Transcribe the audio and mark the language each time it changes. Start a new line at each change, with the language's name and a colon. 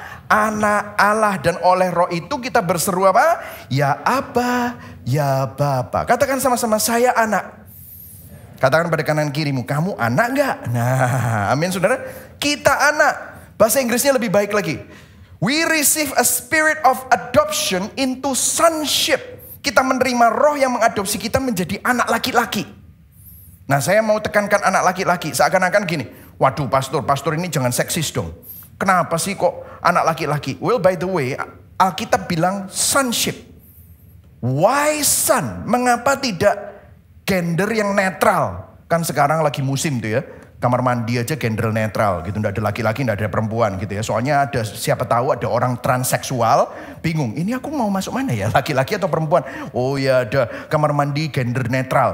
Indonesian: Anak Allah. Dan oleh roh itu kita berseru apa? Ya Aba, ya Bapa. Katakan sama-sama, saya anak. Katakan pada kanan kirimu, kamu anak enggak? Nah, amin saudara. Kita anak. Bahasa Inggrisnya lebih baik lagi.
English: We receive a spirit of adoption into sonship.
Indonesian: Kita menerima roh yang mengadopsi kita menjadi anak laki-laki. Nah, saya mau tekankan anak laki-laki. Seakan-akan gini, waduh pastor ini jangan seksis dong. Kenapa sih kok anak laki-laki?
English: Well, by the way,
Indonesian: Alkitab bilang
English: sonship. Why son?
Indonesian: Mengapa tidak gender yang netral? Kan sekarang lagi musim tuh ya. Kamar mandi aja gender netral gitu. Nggak ada laki-laki, nggak ada perempuan gitu ya. Soalnya ada, siapa tahu ada orang transseksual bingung. Ini aku mau masuk mana ya? Laki-laki atau perempuan? Oh ya, ada kamar mandi gender netral.